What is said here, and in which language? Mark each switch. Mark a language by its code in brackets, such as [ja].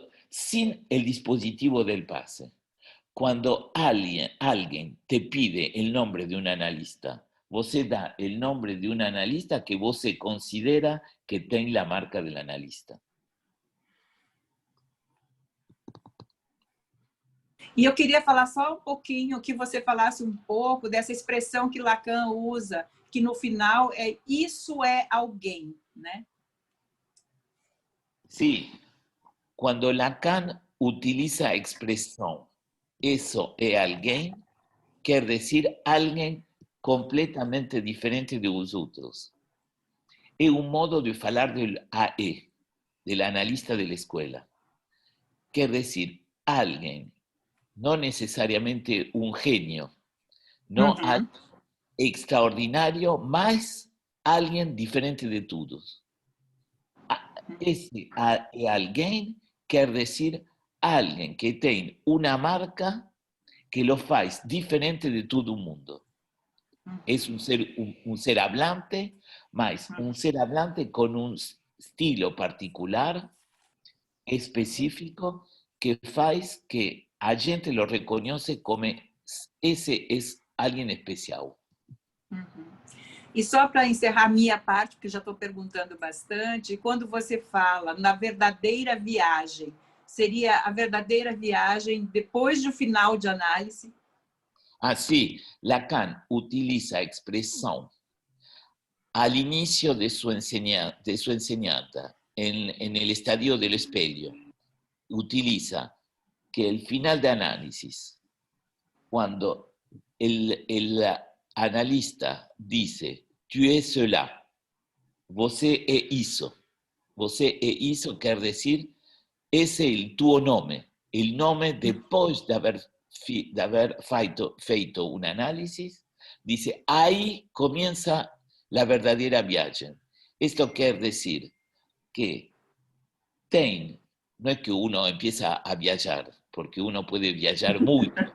[es] Sin el dispositivo del pase, cuando alguien te pide el nombre de un analista, você da el nombre de un analista que você considera que tiene la marca del analista. [pt] E eu queria falar só um pouquinho, que você falasse um pouco dessa expressão que Lacan usa, que no final é isso é alguém, né? [es] Sí, cuando Lacan utiliza a expresión eso es alguien, quiere decir alguien completamente diferente de los otros. Es un modo de hablar del AE, del analista de la escuela. Quiere decir alguien, no necesariamente un genio, no alguien extraordinario, más alguien diferente de todos. Ese alguien quiere decir alguien que tiene una marca que lo hace diferente de todo el mundo. Es un ser hablante, mas un ser hablante con un estilo particular, específico, que hace que [pt] a gente [es] lo reconoce como ese es alguien especial. [pt] E só para encerrar minha parte, porque já estou perguntando bastante, quando você fala na verdadeira viagem, seria a verdadeira viagem depois do final de análise? [es] Así, Lacan utiliza expresión al inicio de su enseñanza, en el estadio del espejo. Utiliza que el final de análisis, cuando el analista dice, [fr] tu es cela, [pt] você é isso. Você é isso [es] quer decir, ese es el tuo nome. El nome, después de haber feito un análisis, dice, ahí comienza la verdadera viaje. Esto quiere decir que no es que uno empieza a viajar, porque uno puede viajar mucho.